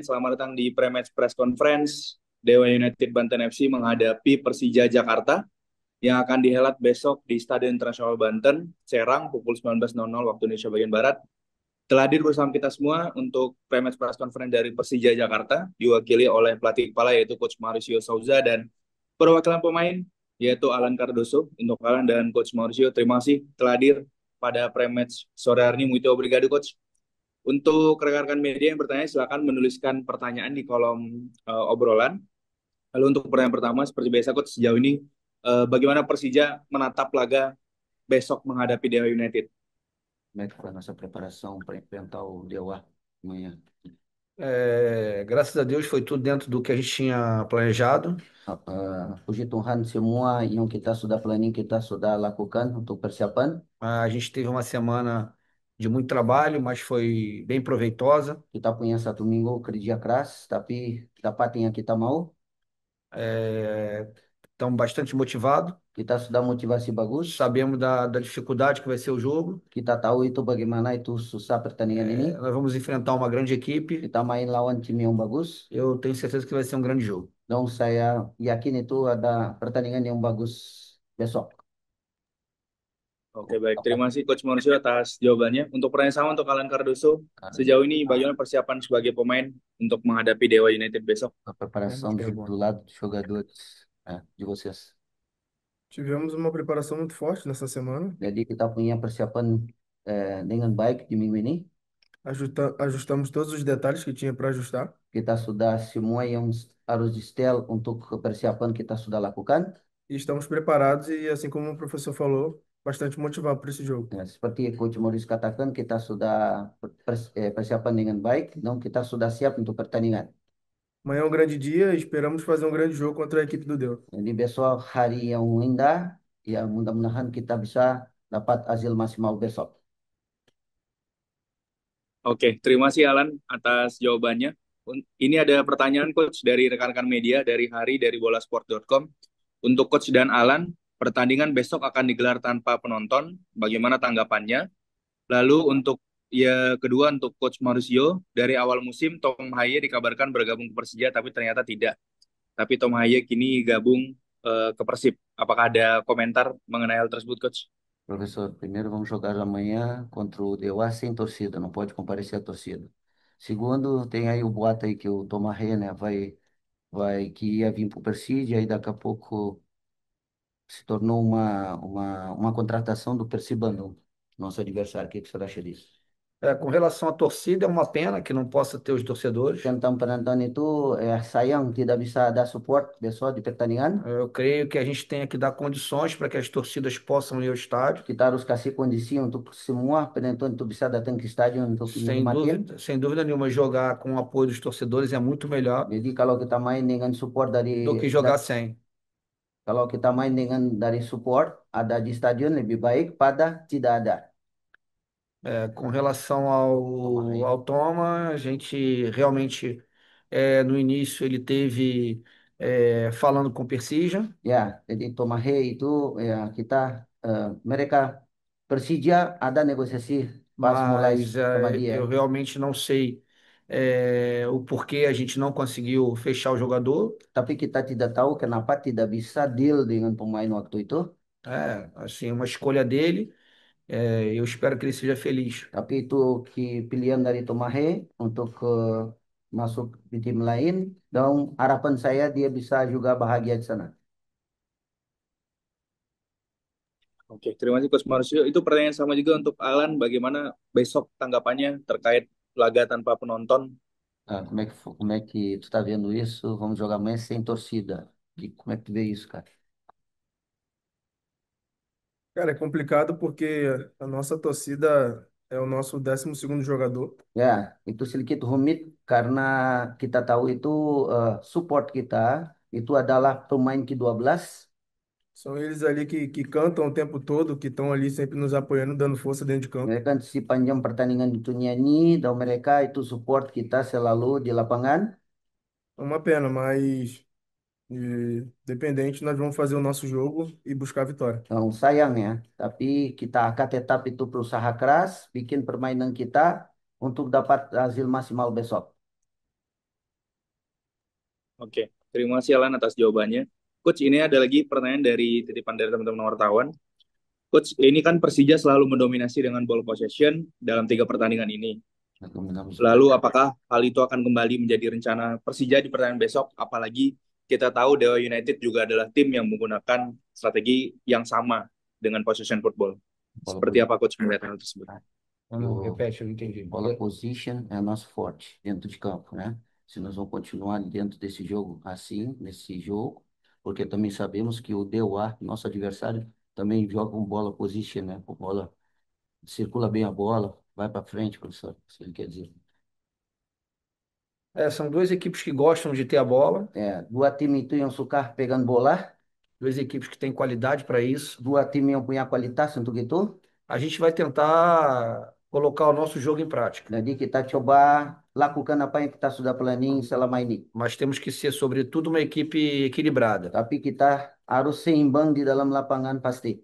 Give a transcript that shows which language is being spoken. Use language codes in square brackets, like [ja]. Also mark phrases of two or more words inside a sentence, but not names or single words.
[id] Selamat datang di [en] Pre-Match Press Conference [id] Dewa United Banten FC menghadapi Persija Jakarta yang akan dihelat besok di Stadion Internasional Banten, Serang, pukul 19.00 waktu Indonesia bagian Barat. Telah hadir bersama kita semua untuk [en] Pre-Match Press Conference [id] dari Persija Jakarta, diwakili oleh pelatih kepala yaitu Coach Mauricio Souza dan perwakilan pemain yaitu Alan Cardoso. Untuk Alan dan Coach Mauricio, terima kasih telah hadir pada pre-match sore hari ini. [pt] Muito obrigado, Coach. [id] Untuk rekan-rekan media yang bertanya, silakan menuliskan pertanyaan di kolom obrolan. Lalu untuk pertanyaan pertama, seperti biasa, Coach, sejauh ini bagaimana Persija menatap laga besok menghadapi Dewa United? [pt] Como é que foi a nossa preparação para enfrentar o Dewa amanhã? Graças a Deus foi tudo dentro do que a gente tinha planejado. [id] Puji Tuhan semua yang kita sudah planning kita sudah lakukan untuk persiapan. [pt] A gente teve uma semana de muito trabalho, mas foi bem proveitosa. [id] Kita punya satu minggu kerja keras, tapi dapat yang kita mau. [pt] Estamos bastante motivados. [id] Kita sudah motivasi bagus. [pt] Sabemos da dificuldade que vai ser o jogo. [id] Kita tahu itu bagaimana itu susah pertandingan ini. [pt] Nós vamos enfrentar uma grande equipe. [id] Kita main lawan tim yang bagus. [pt] Eu tenho certeza que vai ser um grande jogo. [id] Dan saya yakin itu ada pertandingan yang bagus besok. Oke, baik. Terima kasih Coach Mauricio atas jawabannya. Untuk pertanyaan sama untuk Alan Cardoso, sejauh ini bagaimana persiapan sebagai pemain untuk menghadapi Dewa United besok? [pt] A preparação do lado dos jogadores, de vocês. Tivemos uma preparação muito forte nessa semana. [id] Jadi kita punya persiapan dengan baik di minggu ini. [pt] Ajustamos todos os detalhes que tinha para ajustar. [id] Kita sudah semua yang harus di-setel untuk persiapan kita sudah lakukan. [pt] E estamos preparados e, assim como o professor falou, bastante motivados para esse jogo. [id] Ya, seperti Coach Morris katakan, kita sudah persiapan dengan baik, dan kita sudah siap untuk pertandingan. [pt] Amanhã é um grande dia e esperamos fazer um grande jogo contra a equipe do Deus. [id] Jadi besok hari yang indah, ya mudah-mudahan kita bisa dapat hasil maksimal besok. Oke, terima kasih Alan atas jawabannya. Ini ada pertanyaan Coach dari rekan-rekan media dari Hari dari bolasport.com. Untuk Coach dan Alan, pertandingan besok akan digelar tanpa penonton. Bagaimana tanggapannya? Lalu untuk kedua untuk Coach Mauricio, dari awal musim Tom Haye dikabarkan bergabung ke Persija tapi ternyata tidak. Tapi Tom Haye kini gabung ke Persib. Apakah ada komentar mengenai hal tersebut, Coach? [pt] Professor, primeiro vamos jogar amanhã contra o Dewa sem torcida, não pode comparecer a torcida. Segundo, tem aí o boato aí que o Tomaré, né, que ia vir para o Persídia, aí daqui a pouco se tornou uma contratação do Percy Bandung, nosso adversário. O que que o senhor acha disso? Com relação à torcida, é uma pena que não possa ter os torcedores. [id] Tentang penonton itu sayang tidak bisa ada support besok di pertandingan. [pt] Eu creio que a gente tem que dar condições para que as torcidas possam ir ao estádio. [id] Kita harus kasih kondisi untuk semua penonton itu bisa datang ke stadion untuk nikmatin. [pt] Sem dúvida nenhuma, jogar com o apoio dos torcedores é muito melhor [id] Jadi kalau kita main dengan support [pt] do que jogar sem. [id] kalau kita main dengan dari support ada di stadion lebih baik pada tidak ada. [pt] Com relação ao Toma, a gente realmente, no início, ele teve falando com o Persija, [id] Ya, jadi Tomahe itu ya kita mereka Persija ada negosiasi pas mulai [pt] mas [id] sama [pt] eu [id] dia. [pt] realmente não sei o porquê a gente não conseguiu fechar o jogador. [id] Tapi kita tidak tahu kenapa tidak bisa deal dengan pemain waktu itu. [pt] Assim, uma escolha dele. Eu espero que ele seja feliz. [id] Tapi itu pilihan dari Tomahe untuk masuk di tim lain dan harapan saya dia bisa juga bahagia di sana. Oke, terima kasih Coach Mauricio. Itu pertanyaan sama juga untuk Alan, bagaimana besok tanggapannya terkait laga tanpa penonton? [pt] Como é que tu tá vendo isso? Vamos jogar amanhã sem torcida. E como é que tu vê isso, cara? Cara, é complicado porque a nossa torcida é o nosso 12º jogador. [id] Ya, itu sedikit rumit karena kita tahu itu support kita itu adalah pemain ke-12. [pt] São eles ali que cantam o tempo todo, que estão ali sempre nos apoiando, dando força dentro de campo. [id] Mereka sepanjang pertandingan itu nyanyi dan mereka itu support kita selalu di lapangan. [pt] É uma pena, mas E dependente, nós vamos fazer o nosso jogo e buscar a vitória. Então, [id] sayang ya, tapi kita akan tetap itu berusaha keras, bikin permainan kita untuk dapat hasil maksimal besok. Oke, terima kasih Alan atas jawabannya. Coach, ini ada lagi pertanyaan dari titipan dari teman-teman wartawan. Coach, ini kan Persija selalu mendominasi dengan [en] ball possession [id] dalam 3 pertandingan ini. [pt] Dominamos. [id] Lalu apakah hal itu akan kembali menjadi rencana Persija di pertandingan besok? Apalagi kita tahu Dewa United juga adalah tim yang menggunakan strategi yang sama dengan [en] possession football. [id] Bola, Seperti apa Coach melihat hal tersebut? [pt] Não, Eu- repete, eu não entendi. bola position é nosso forte dentro de campo, né? Se nós vamos continuar dentro desse jogo assim, nesse jogo, porque também sabemos que o DUA, nosso adversário, também joga com bola position, né? Com bola, circula bem a bola, vai para frente, professor, se ele quer dizer. É, são duas equipes que gostam de ter a bola, [id] Dua tim itu yang suka pegang bola, [pt] duas equipes que têm qualidade para isso. [id] dua tim yang punya kualitas untuk itu. [pt] A gente vai tentar colocar o nosso jogo em prática, [id] Jadi kita coba lakukan apa yang kita sudah planning selama ini. [pt] mas temos que ser, sobretudo, uma equipe equilibrada. [id] Tapi kita harus seimbang di dalam lapangan pasti.